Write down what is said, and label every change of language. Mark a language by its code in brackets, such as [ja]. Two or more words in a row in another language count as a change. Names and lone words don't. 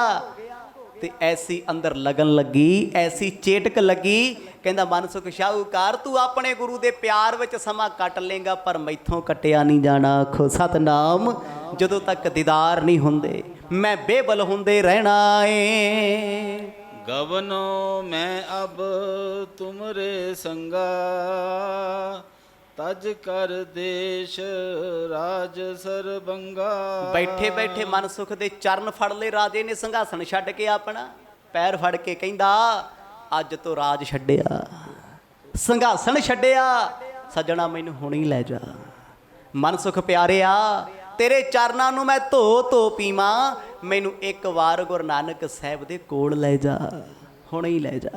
[pa] ਤੇ ਐਸੀ ਅੰਦਰ ਲਗਨ ਲੱਗੀ, ਐਸੀ ਚੇਟਕ ਲੱਗੀ, ਕਹਿੰਦਾ ਮਨਸੁਖ ਸ਼ਾਹੂਕਾਰ ਤੂੰ ਆਪਣੇ ਗੁਰੂ ਦੇ ਪਿਆਰ ਵਿੱਚ ਸਮਾਂ ਕੱਟ ਲੇਗਾ, ਪਰ ਮੈਥੋਂ ਕੱਟਿਆ ਨਹੀਂ ਜਾਣਾ। ਆਖੋ ਸਤਨਾਮ। ਜਦੋਂ ਤੱਕ ਦੀਦਾਰ ਨਹੀਂ ਹੁੰਦੇ ਮੈਂ ਬੇਬਲ ਹੁੰਦੇ ਰਹਿਣਾ ਏ। [hi] गवनो मैं अब तुमरे संगा, तज कर देश राज सरबंगा। [pa] ਬੈਠੇ ਬੈਠੇ ਮਨਸੁਖ ਦੇ ਚਰਨ ਫੜ ਲਏ ਰਾਜੇ ਨੇ, ਸੰਘਾਸਣ ਛੱਡ ਕੇ ਆਪਣਾ ਪੈਰ ਫੜ ਕੇ ਕਹਿੰਦਾ ਅੱਜ ਤੋਂ ਰਾਜ ਛੱਡਿਆ, ਸੰਘਾਸਣ ਛੱਡਿਆ, ਸੱਜਣਾ ਮੈਨੂੰ ਹੁਣੀ ਲੈ ਜਾ। ਮਨਸੁਖ ਪਿਆਰਿਆ ਤੇਰੇ ਚਰਨਾਂ ਨੂੰ ਮੈਂ ਧੋ ਧੋ ਪੀਵਾਂ, ਮੈਨੂੰ ਇੱਕ ਵਾਰ ਗੁਰੂ ਨਾਨਕ ਸਾਹਿਬ ਦੇ ਕੋਲ ਲੈ ਜਾ, ਹੁਣੇ ਹੀ ਲੈ ਜਾ।